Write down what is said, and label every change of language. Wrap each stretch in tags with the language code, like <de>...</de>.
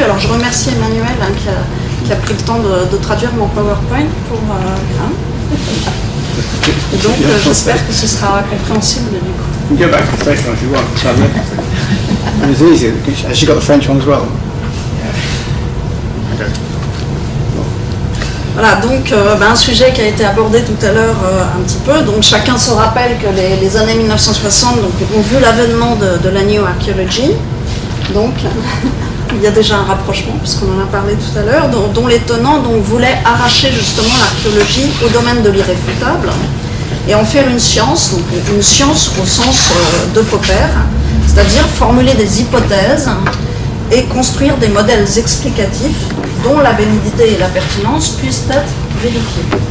<fr>Alors je remercie Emmanuelle qui a pris le temps de traduire mon PowerPoint pour Graeme. Et donc j'espère que ce sera compréhensible du coup.</fr> <en>You can go back to the French one if you want. And it's easy. Has she got the French one as well? Okay.</en> <fr>Voilà, donc un sujet qui a été abordé tout à l'heure un petit peu. Donc chacun se rappelle que les années 1960 ont vu l'avènement de la New Archaeology. Donc il y a déjà un rapprochement, puisqu'on en a parlé tout à l'heure, dont les tenants voulaient arracher justement l'archéologie au domaine de l'irréfutable et en faire une science au sens de Popper, c'est-à-dire formuler des hypothèses et construire des modèles explicatifs dont la validité et la pertinence puissent être vérifiées.</fr>